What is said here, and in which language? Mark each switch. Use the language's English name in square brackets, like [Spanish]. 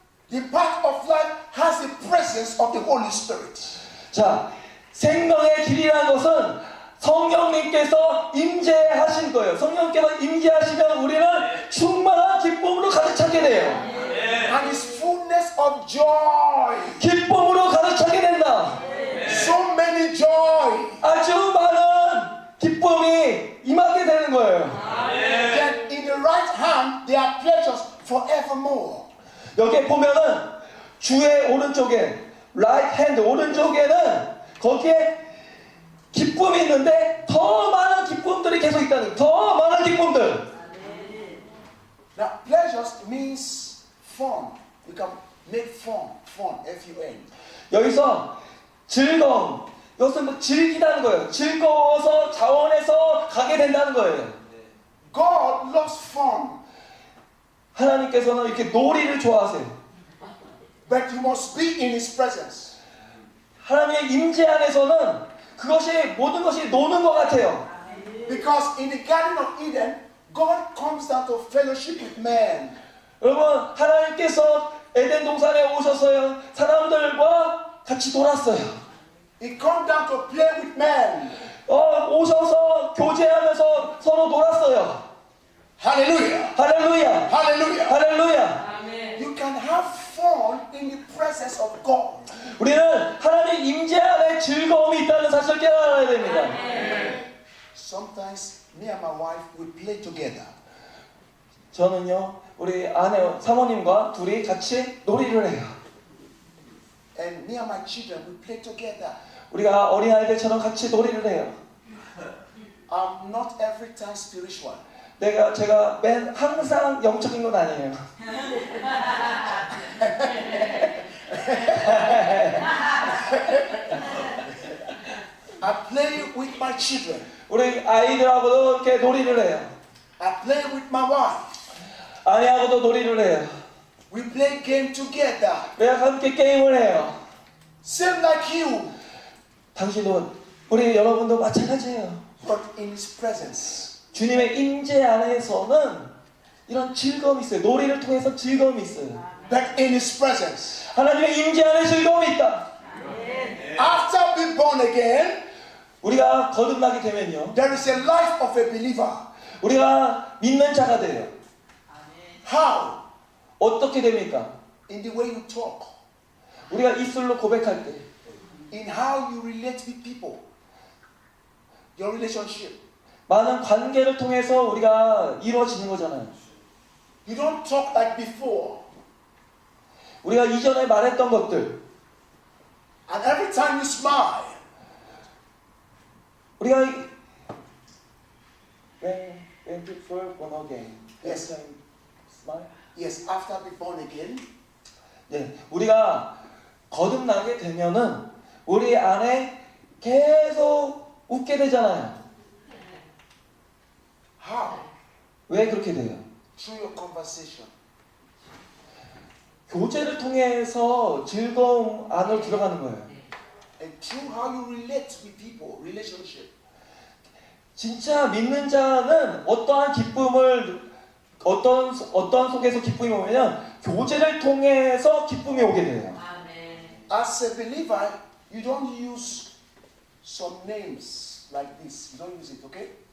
[English] The path of life has the presence of the Holy Spirit. [Korean] 자, 생명의 길이라는 것은 성령님께서 임재하신 거예요. 성령님께서 임재하시면 우리는 충만한 기쁨으로 가득 차게 돼요. [English] And His fullness of joy. [Korean] 기쁨으로 가득 차게 된다. [English] So many joy. [Korean] 아주 많은 기쁨이 임하게 되는 거예요. [English] Then in the right hand there are pleasures forevermore. [Korean] 여기에 보면은 주의 오른쪽에 [English] right hand [Korean] 오른쪽에는 거기에 기쁨이 있는데 더 많은 기쁨들이 계속 있다는 거예요. 더 많은 기쁨들. [English] Now pleasures means fun. You can make fun, F-U-N. [Korean] 여기서 즐거움. 이것은 뭐 즐기다는 거예요. 즐거워서 자원해서 가게 된다는 거예요. [English] God loves fun, [Korean] 하나님께서는 이렇게 놀이를 좋아하세요. [English] but you must be in His presence. [Korean] 하나님의 임재 안에서는 그것이 모든 것이 노는 것 같아요. [English] Because in the Garden of Eden, God comes down to fellowship with man. [Korean] 여러분, 하나님께서 에덴 동산에 오셔서요 사람들과 같이 놀았어요. [English] He comes down to play with man. [Korean] 오셔서 교제하면서 서로 놀았어요. [English] Hallelujah. [Korean] 할렐루야, [English] Hallelujah. [Korean] 할렐루야. [English] You can have fun in the presence of God. [Korean] 우리는 하나님 임재 안에 즐거움이 있다는 사실을 깨달아야 됩니다. [English] Sometimes me and my wife we play together. [Korean] 저는요 우리 아내 사모님과 둘이 같이 놀이를 해요. [English] And me and my children we play together. [Korean] 우리가 어린아이들처럼 같이 놀이를 해요. [English] I'm not every time spiritual. [Korean] 제가 항상 영적인 건 아니에요. [English] I play with my children. [Korean] 우리 아이들하고도 이렇게 놀이를 해요. [English] I play with my wife. [Korean] 아내하고도 놀이를 해요. [English] We play game together. [Korean] 우리가 함께 게임을 해요. [English] Same like you, [Korean] 당신도 우리 여러분도 마찬가지예요. [English] but in His presence. [Korean] 주님의 임재 안에서는 이런 즐거움이 있어요. 놀이를 통해서 즐거움이 있어요. [English] But in His presence. [Korean] 하나님의 임재 안에 즐거움이 있다. [English] After being born again, [Korean] 우리가 거듭나게 되면요, [English] there is a life of a believer. [Korean] 우리가 믿는 자가 돼요. [English] How? [Korean] 어떻게 됩니까? [English] In the way you talk, [Korean] 우리가 입술로 고백할 때, [English] in how you relate with people, your relationship. [Korean] 많은 관계를 통해서 우리가 이루어지는 거잖아요. [English] You don't talk like before. [Korean] 우리가 이전에 말했던 것들, [English] And every time you smile, [Korean] 우리가 [English] when people born again, Yes. smile. yes, after being born again, [Korean] 네, 우리가 거듭나게 되면은 우리 안에 계속 웃게 되잖아요. [English] how? [Korean] 왜 그렇게 돼요? [English] Through your conversation. [Korean] 교제를 통해서 즐거움 안으로 들어가는 거예요. [English] And through how you relate with people, relationship. [Korean] 진짜 믿는 자는 어떠한 기쁨을 어떠한 속에서 기쁨이 오면 교제를 통해서 기쁨이 오게 돼요. [English] As a believer, you don't use some names like this. You don't use it, okay?